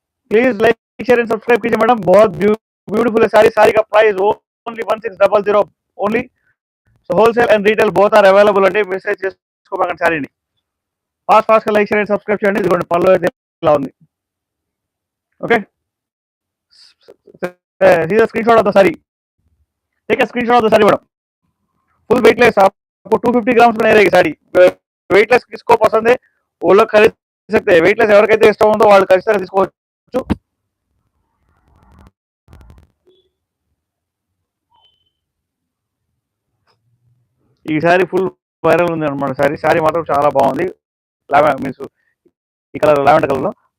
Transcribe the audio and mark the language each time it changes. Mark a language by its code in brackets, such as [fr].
[hi] Please like share and subscribe कीजिए madam. बहुत beautiful है सारी. सारी का price only 1600 only. [en] so wholesale and retail both are available [hi] అండి. [te] మెసేజ్ చేసుకోమని సారీని ఫాస్ట్ ఫాస్ట్ గా లైక్ షేర్ అండ్ సబ్స్క్రైబ్ చేయండి. ఇదిగోండి పళ్ళు అయితే ఇలా ఉంది. [en] Okay, see the screenshot of the saree. Take a screenshot of the saree [hi] madam. Full weightless, आपको 250 ग्राम्स में रहेगी साड़ी. वेटलेस किसको पसंद है वो लोग खरीद सकते हैं. [te] वेटलेस ఎవరికైతే ఇష్టం ఉందో వాళ్ళు ఖచ్చితంగా తీసుకోవచ్చు. ఈ సారీ ఫుల్ వైరల్ ఉంది అనమాట. సారీ మాత్రం చాలా బాగుంది. మీన్స్ ఈ కలర్ లావెండర్ కలర్ లో.